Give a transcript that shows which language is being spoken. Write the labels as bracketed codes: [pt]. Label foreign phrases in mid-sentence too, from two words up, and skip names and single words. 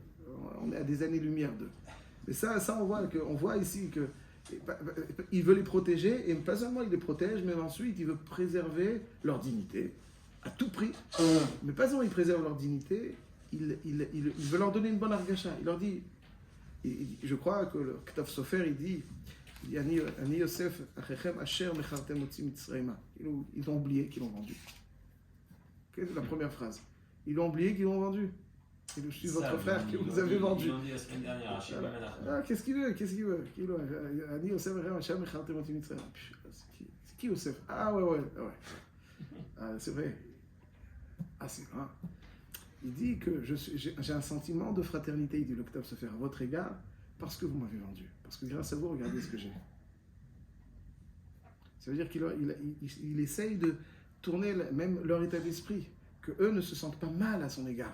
[fr] On est à des années-lumière d'eux. Mais ça on voit ici que il veut les protéger, et pas seulement il les protège, mais ensuite il veut préserver leur dignité à tout prix. Mais pas seulement il préserve leur dignité, il veut leur donner une bonne argacha. Il leur dit, je crois que le Ktav Sofer il dit [he] אני יוסף אחיכם אשר מכרתם אותי מצרימה. [fr] Ils ont oublié qu'ils l'ont vendu. C'est la première phrase. Ils ont oublié qu'ils l'ont vendu. Et je suis votre frère que vous avez vendu. Ils l'ont dit la semaine dernière. Qu'est-ce qu'il veut? [he] אני יוסף אחיכם אשר מכרתם אותי מצרימה. [fr] C'est qui Yosef? Ah ouais. C'est vrai. Ah c'est vrai. Il dit que j'ai un sentiment de fraternité, il dit le Ktav Sofer, à votre égard, parce que vous m'avez vendu. Parce que grâce à vous, regardez ce que j'ai. Ça veut dire qu'il essaye de tourner même leur état d'esprit, que eux ne se sentent pas mal à son égard.